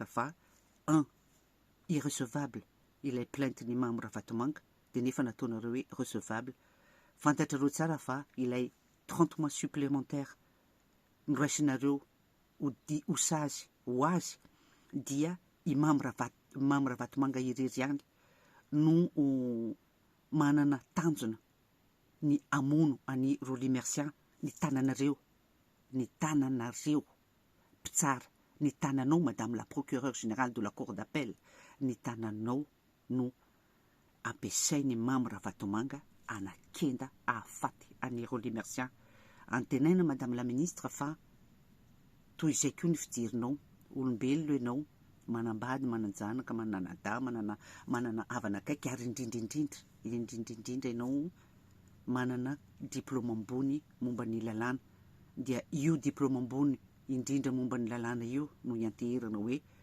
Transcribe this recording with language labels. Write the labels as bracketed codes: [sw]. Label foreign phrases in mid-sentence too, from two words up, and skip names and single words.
[mg] fa irrecevable ilay plainte ny Mamy Ravatomanga dia nefa nataonareo hoe recevable fantatrareo tsara fa ilay 30 [fr] mois supplémentaire [mg] noraisinareo ho sazy ho azy dia i Mamy Ravatomanga irery ihany no manana tanjona ny amono any Roly Mercia ny tananareo mpitsara ny tananao [fr] madame la procureure générale de la cour d'appel [mg] ny tananao no ampiasainy Mamy Ravatomanga anakenda ahafaty any Roly Mercia antenaina [fr] madame la ministre [mg] fa toy izay koa ny fijerinao olombelona ianao manambady mananjanaka mananada manana havana akaiky ary indrindrindrindra ianao manana diplôme ambony momba ny lalàna dia io diplôme ambony indrindra momba ny lalàna io no ianteherana hoe